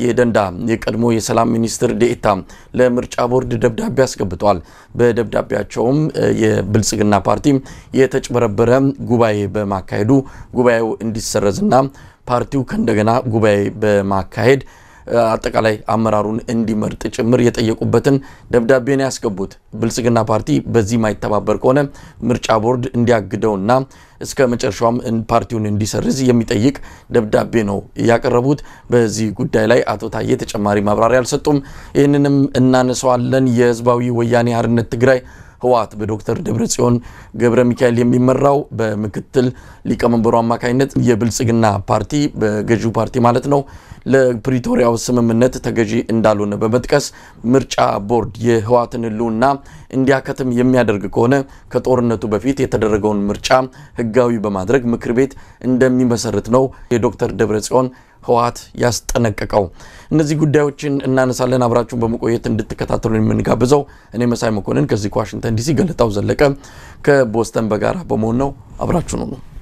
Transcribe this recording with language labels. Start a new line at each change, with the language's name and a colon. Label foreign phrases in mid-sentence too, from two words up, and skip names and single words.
Amharic: ደንዳ የቀድሞ የሰላም ሚኒስትር ዴኤታ ለምርጫ ቦርድ ደብዳቤ አስገብቷል። በደብዳቤያቸውም የብልጽግና ፓርቲ የተጭበረበረ ጉባኤ በማካሄዱ ጉባኤው እንዲሰረዝና ፓርቲው ከእንደገና ጉባኤ በማካሄድ አጠቃላይ አመራሩን እንዲመርጥ ጭምር የጠየቁበትን ደብዳቤን ያስገቡት። ብልጽግና ፓርቲ በዚህ ማይተባበር ከሆነ ምርጫ ቦርድ እንዲያግደውና እስከ መጨረሻውም ፓርቲውን እንዲሰርዝ የሚጠይቅ ደብዳቤ ነው ያቀረቡት። በዚህ ጉዳይ ላይ አቶ ታዬ ተጨማሪ ማብራሪያ አልሰጡም። ይህንንም እናነሳዋለን። የህዝባዊ ወያኔ ሓርነት ትግራይ ህወሓት በዶክተር ደብረጽዮን ገብረ ሚካኤል የሚመራው በምክትል ሊቀመንበሩ አማካይነት የብልጽግና ፓርቲ በገዢው ፓርቲ ማለት ነው ለፕሪቶሪያው ስምምነት ተገዢ እንዳልሆነ በመጥቀስ ምርጫ ቦርድ የህወሓትን ህልውና እንዲያከትም የሚያደርግ ከሆነ ከጦርነቱ በፊት የተደረገውን ምርጫ ህጋዊ በማድረግ ምክር ቤት እንደሚመሰርት ነው የዶክተር ደብረጽዮን ህወሓት ያስጠነቀቀው። እነዚህ ጉዳዮችን እናነሳለን። አብራችሁን በመቆየት እንድትከታተሉን የምንጋብዘው እኔ መሳይ መኮንን ከዚህ ከዋሽንግተን ዲሲ፣ ገለጣው ዘለቀ ከቦስተን በጋራ በመሆን ነው። አብራችሁን ሁኑ።